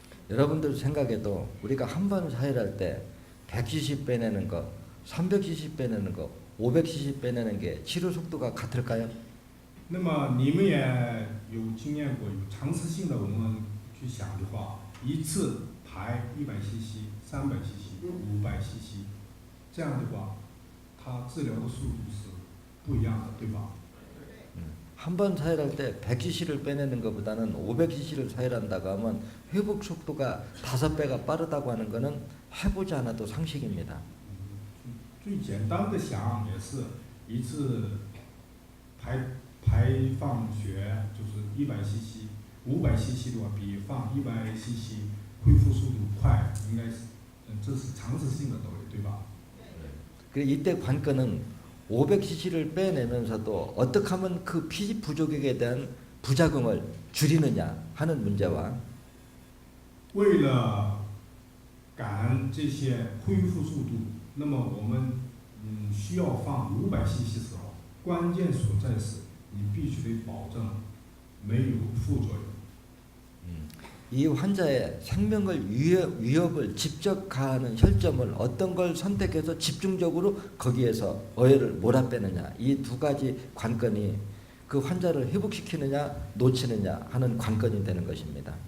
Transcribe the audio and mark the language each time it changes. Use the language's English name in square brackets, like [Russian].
[Korean] 여러분들 생각에도 우리가 한 번 사혈할 때 100cc 빼내는 거, 300cc 빼내는 거, 500cc 빼내는 게 치료 속도가 같을까요? [Chinese] 那么你们也有经验过，有尝试性的我们去想的话，一次排100cc、300cc、500cc， 这样的话，它治疗的速度是不一样的，对吧？ [Korean] 한 번 사혈할 때 100cc를 빼내는 것보다는 500cc를 사혈한다고 하면 회복 속도가 5배가 빠르다고 하는 것은 해보지 않아도 상식입니다. [Chinese] 最简单的想也是一次排放血就是100cc、500cc的话，比放100cc恢复速度快，应该是这是常识性的道理，对吧？ [Korean] 그래서 이때 관건은 500cc를 빼내면서도 어떻게 하면 그 피 부족에 대한 부작용을 줄이느냐 하는 문제와 [Chinese] 为了赶这些恢复速度，那么我们需要放500cc的时候，关键所在是你必须得保证没有副作用。 [Korean] 이 환자의 생명을 위협을 직접 가하는 혈점을 어떤 걸 선택해서 집중적으로 거기에서 어혈을 몰아빼느냐 이 두 가지 관건이 그 환자를 회복시키느냐 놓치느냐 하는 관건이 되는 것입니다.